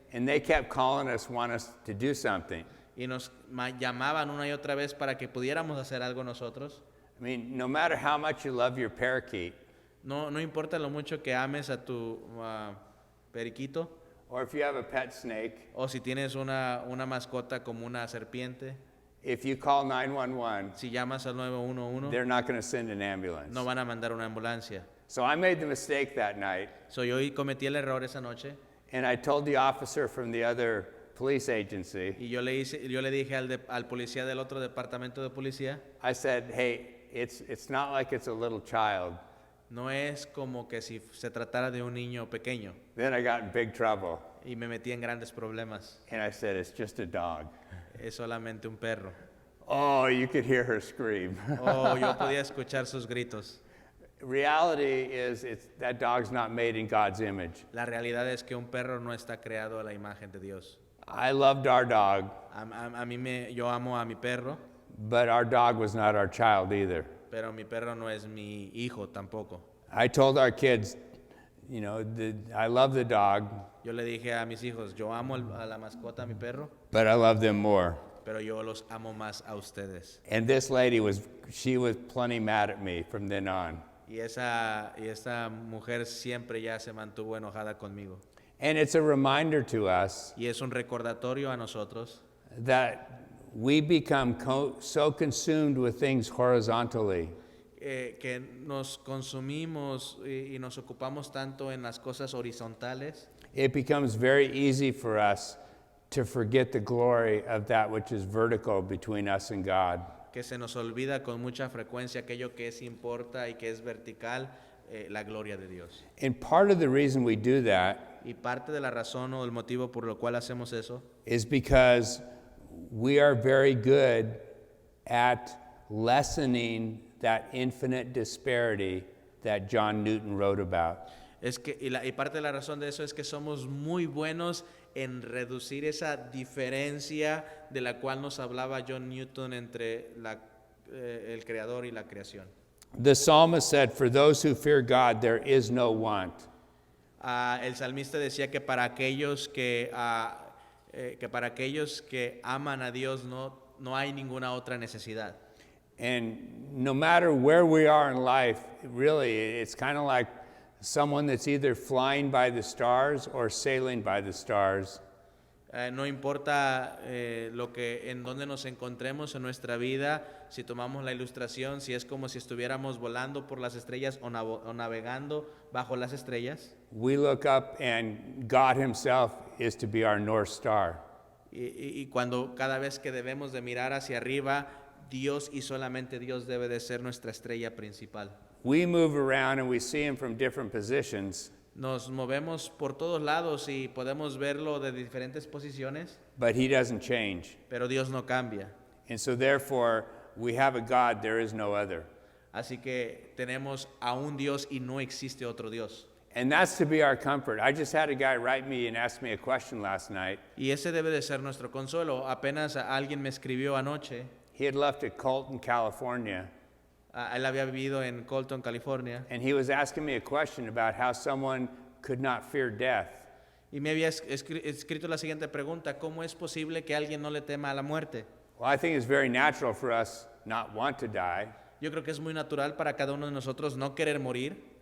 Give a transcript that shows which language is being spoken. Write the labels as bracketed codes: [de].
[en] And they kept calling us, want us to do something. [es] Y nos llamaban una y otra vez para que pudiéramos hacer algo nosotros. [en] I mean, no matter how much you love your parakeet, [es] No importa lo mucho que ames a tu periquito, [en] or if you have a pet snake, [es] o si tienes una mascota como una serpiente, [en] if you call 911, [es] si llamas al 911, [en] they're not going to send an ambulance. [es] no van a mandar una ambulancia. [en] So I made the mistake that night, [es] So yo cometí el error esa noche [en] and I told the officer from the other police agency, [es] y yo le dije al policía del otro departamento de policía, [en] I said, hey, it's not like it's a little child. [es] no es como que si se tratara de un niño pequeño. [en] Then I got in big trouble, [es] Y me metí en grandes problemas. [en] and I said, it's just a dog. [es] Es solamente un perro. [en] Oh, you could hear her scream. [es] Oh, yo podía escuchar sus gritos. [en] Reality is that dog's not made in God's image. [es] La realidad es que un perro no está creado a la imagen de Dios. [en] I loved our dog, [es] Yo amo a mi perro, [en] but our dog was not our child either. [es] pero mi perro no es mi hijo tampoco. [en] I told our kids, you know, I love the dog, [es] Yo le dije a mis hijos, yo amo a la mascota, a mi perro, [en] but I love them more. [es] pero yo los amo más a ustedes. [en] And this lady she was plenty mad at me from then on. [es] Y esa mujer siempre ya se mantuvo enojada conmigo. [en] And it's a reminder to us [es] Y es un recordatorio a nosotros [en] that we become so consumed with things horizontally [es] que nos consumimos y nos ocupamos tanto en las cosas horizontales, [en] it becomes very easy for us to forget the glory of that which is vertical between us and God. [es] que se nos olvida con mucha frecuencia aquello que es importa y que es vertical, la gloria de Dios. [en] And part of the reason we do that [es] Y parte de la razón o el motivo por lo cual hacemos eso [en] is because we are very good at lessening that infinite disparity that John Newton wrote about. [es] es que y parte de la razón de eso es que somos muy buenos en reducir esa diferencia de la cual nos hablaba John Newton entre el creador y la creación. [en] The psalmist said, "For those who fear God, there is no want." [es] El salmista decía que para aquellos que para aquellos que aman a Dios no hay ninguna otra necesidad. [en] And no matter where we are in life, really, it's kind of like someone that's either flying by the stars or sailing by the stars. [es] No importa en dónde nos encontremos en nuestra vida, si tomamos la ilustración, si es como si estuviéramos volando por las estrellas o navegando bajo las estrellas. [en] We look up and God himself is to be our North Star. [es] Y cuando cada vez que debemos de mirar hacia arriba, Dios y solamente Dios debe de ser nuestra estrella principal. [en] We move around and we see him from different positions, [es] Nos movemos por todos lados y podemos verlo de diferentes posiciones, [en] but he doesn't change. [es] pero Dios no cambia. [en] And so therefore, we have a God, there is no other. [es] Así que tenemos a un Dios y no existe otro Dios. [en] And that's to be our comfort. I just had a guy write me and ask me a question last night. [es] Y ese debe de ser nuestro consuelo. Apenas alguien me escribió anoche. [en] He had left at Colton, California, [es] Él había vivido en Colton, California, [en] and he was asking me a question about how someone could not fear death. [es] y me había escrito la siguiente pregunta: ¿cómo es posible que alguien no le tema a la muerte? [en] Well, I think it's very natural for us not want to die, [es] Yo creo que es muy natural para cada uno de nosotros no querer morir,